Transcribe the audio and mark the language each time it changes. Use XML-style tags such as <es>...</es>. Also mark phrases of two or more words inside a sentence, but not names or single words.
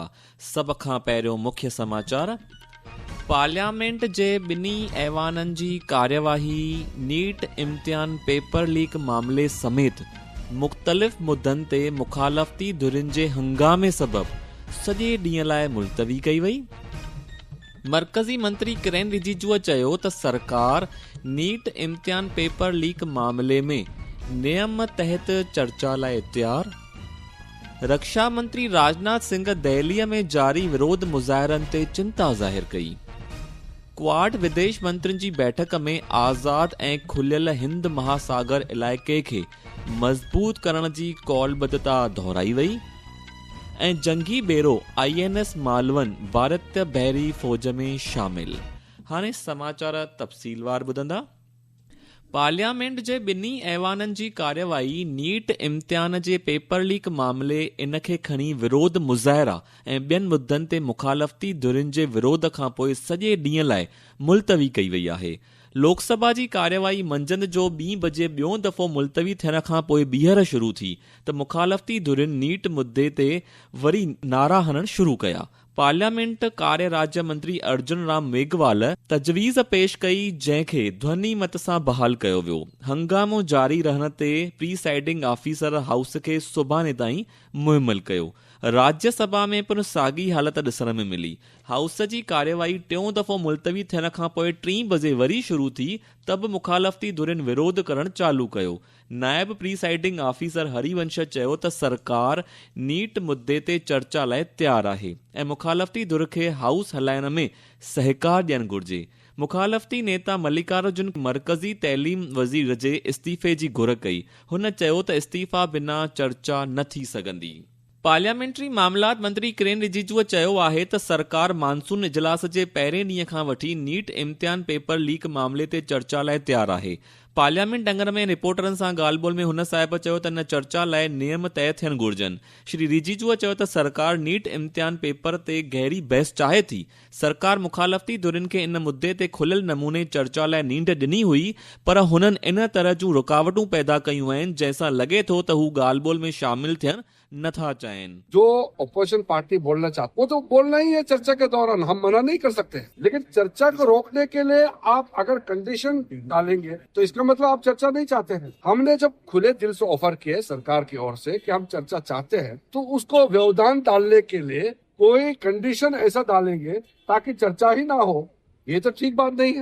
<sd>सभ खां पहिरियों मुख्य समाचार। पार्लियामेंट जे ॿिन्ही ऐवाननि जी कार्यवाही नीट इम्तिहान</sd> <en>paper leak</en> <sd>मामले समेत मुख़्तलिफ़ मुद्दनि ते मुखालफ़ती धुरियुनि जे हंगामे सबबि सॼे ॾींहं लाइ मुलतवी कई वई। मरकज़ी मंत्री किरेन रिजिजूअ चयो त सरकार नीट इम्तिहान</sd> <en>paper leak</en> <sd>मामले में नियम तहत चर्चा लाइ तैयार। रक्षा मंत्री राजनाथ सिंह दिल्लीअ में जारी विरोध मुज़ाहिरनि ते चिंता ज़ाहिर कई। क्वाड विदेश मंत्रियुनि जी बैठक में आज़ाद ऐं खुलियल हिंद महासागर इलाइक़े खे मज़बूत करण जी कौलबद्धता दोहराई वई। ऐं जंगी बेरो INS मालवन भारतीय बहरी फ़ौज में शामिल। हाणे समाचार तफ़सीलवार ॿुधंदा। पार्लियामेंट जे ॿिन्ही ऐवाननि जी कार्यवाही नीट इम्तिहान जे</sd> <en>paper leak</en> <sd>मामले इन खे खणी विरोध मुज़ाहिरा ऐं ॿियनि मुद्दनि ते मुखालफ़ती धुरियुनि जे विरोध खां पोइ सॼे ॾींहं लाइ मुलतवी कई वई आहे। लोकसभा जी कार्यवाही मंझंदि जो 2 बजे ॿियों दफ़ो मुलतवी थियण खां पोइ ॿीहर शुरू थी त मुखालफ़ती धुरियुनि नीट मुद्दे ते वरी नारा हणण शुरू कया। पार्लियामेंट कार्य राज्य मंत्री अर्जुन राम मेघवाल तजवीज़ पेश कई, जंहिंखे ध्वनि मत सां बहाल कयो वियो। हंगामो जारी रहण ते</sd> <en>presiding officer</en> <sd>हाउस खे सुभाणे ताईं मुहिमल कयो। राज्यसभा में पिणु साॻी हालत ॾिसण में मिली। हाउस जी कार्यवाही टियों दफ़ो मुलतवी थियण खां पोइ 3 बजे वरी शुरू थी त बि मुखालफ़ती धुरियुनि विरोध करणु चालू कयो। नायब</sd> <en>presiding officer</en> <sd>हरिवंश चयो त सरकार नीट मुद्दे ते चर्चा लाइ तैयार आहे ऐं मुखालफ़ती धुर खे हाउस हलाइण में सहकार ॾियणु घुर्जे। मुखालफ़ती नेता मल्लिकार्जुन मरकज़ी तइलीम वज़ीर जे इस्तीफ़े जी घुर कई। हुन चयो त इस्तीफ़ा बिना चर्चा न थी सघंदी। पार्लियामेंट्री मामलात मंत्री किरेन रिजिजूअ चयो आहे त सरकार मानसून इजलास जे पहिरें ॾींहं खां वठी नीट इम्तिहान</sd> <en>paper leak</en> <sd>मामले ते चर्चा लाइ तैयार आहे। पार्लियामेंट अंगण में रिपोर्टरनि सां ॻाल्हि ॿोल में हुन साहिब चयो त इन चर्चा लाइ नियम तय थियणु घुर्जनि। श्री रिजिजूअ चयो त सरकार नीट इम्तिहान पेपर ते गहरी बहस चाहे थी। सरकार मुखालफ़ती धुरियुनि खे इन मुद्दे ते खुलियल नमूने चर्चा लाइ नींड ॾिनी हुई, पर हुननि इन तरह जूं रुकावटूं पैदा कयूं आहिनि जंहिंसां लॻे थो त हू ॻाल्हि ॿोल में शामिल थियनि नथा चाहिनि।</sd> <hi>जो</hi> <en>opposition party</en> <hi>बोलना चाहती वो तो बोलना ही है चर्चा के दौरान, हम मना नहीं कर सकते। लेकिन चर्चा को रोकने के लिए आप अगर कंडीशन डालेंगे तो इसका मतलब आप चर्चा नहीं चाहते हैं। हमने जब खुले दिल से ऑफर किए सरकार की ओर से कि हम चर्चा चाहते हैं, तो उसको व्यवधान डालने के लिए कोई कंडीशन ऐसा डालेंगे ताकि चर्चा ही ना हो, ये तो ठीक बात नहीं है।</hi>